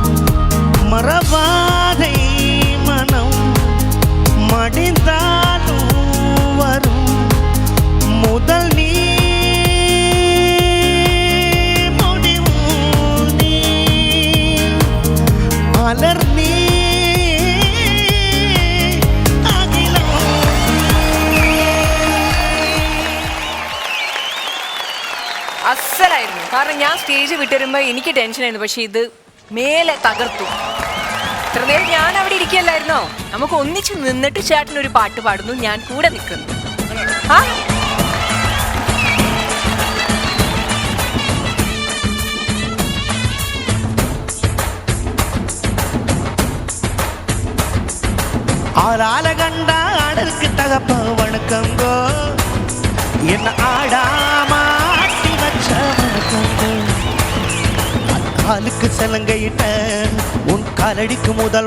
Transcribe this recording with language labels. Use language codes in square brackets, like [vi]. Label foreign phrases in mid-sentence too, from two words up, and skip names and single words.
[ta] மறவாதை மனம் மடிந்தாலும் வரும் முதல் நீ முடிவு நீ மலர் நீ அகிலம் [ml] അസലായിരുന്നു. കാരണം ഞാൻ സ്റ്റേജ് വിട്ടുവരുമ്പോ എനിക്ക് ടെൻഷനായിരുന്നു, പക്ഷെ ഇത് മേലെ തകർത്തു. ഇത്ര നേരം ഞാൻ അവിടെ ഇരിക്കല്ലായിരുന്നോ? നമുക്ക് ഒന്നിച്ച് നിന്നിട്ട് ചേട്ടൻ ഒരു പാട്ട് പാടുന്നു, ഞാൻ കൂടെ നിൽക്കുന്നു. ആ [ta] ஆளால கண்டா ஆடலுக்கு தகப்ப வணக்கங்கோ என்ன ஆடாம ஆட்டி வச்ச வணக்கங்கோ காலுக்கு சலங்கையிட்ட உன் காலடிக்கு முதல்